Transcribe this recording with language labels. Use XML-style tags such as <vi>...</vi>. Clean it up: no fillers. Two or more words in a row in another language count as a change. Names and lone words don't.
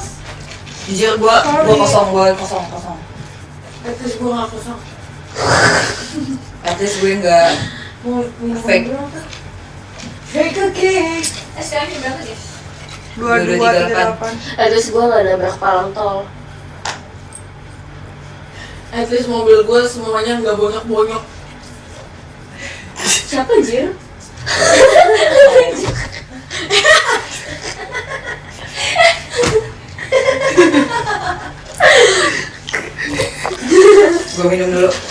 <id>Jujur gua kosong.</id> <en>At least</en> <id>gua nggak kosong.</id> <en>At least</en> <id>gue nggak Mau minum Fake. mobil apa?</id> <en>Fake a cake.</en> <id>SKM berapa guys? 2238 Terus gue nggak nabrak palang tol.</id> <en>At least</en> <id>mobil gua semuanya nggak bonyok-bonyok. Siapa anjir? gue minum dulu.</id>